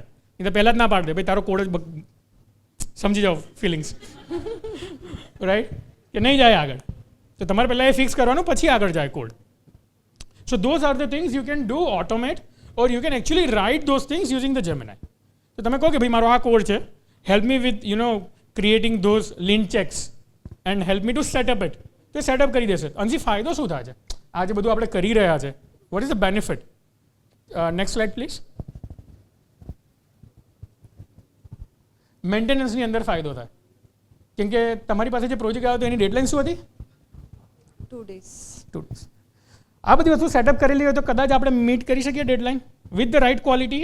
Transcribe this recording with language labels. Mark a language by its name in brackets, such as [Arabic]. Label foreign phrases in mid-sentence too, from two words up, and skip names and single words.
[Gujarati] નહીં તો પહેલાં જ ના પાડી દે ભાઈ તારો કોડ જ સમજી જાઓ [English] feelings, right? [Gujarati] કે નહીં જાય આગળ. તો તમારે પહેલાં એ ફિક્સ કરવાનું, પછી આગળ જાય કોડ. [English] So those are the things you can do, automate, or you can actually write those things using the Gemini. [Gujarati] તો તમે કહો કે ભાઈ મારો આ કોડ છે, [English] help me with creating those lint checks and help me to set up it. [Gujarati] તો સેટઅપ કરી દેશે. આનાથી ફાયદો શું થાય છે? આ જે બધું આપણે કરી રહ્યા છે, [English] what is the benefit? Next slide please. [Gujarati] મેન્ટેનન્સની અંદર ફાયદો થાય, કેમ કે તમારી પાસે જે પ્રોજેક્ટ આવ્યો તો એની ડેડલાઇન શું હતી? [English] 2 days. 2 days. [Gujarati] આ બધી વસ્તુ સેટઅપ કરેલી હોય તો કદાચ આપણે મીટ કરી શકીએ ડેડલાઇન [English] with the right quality.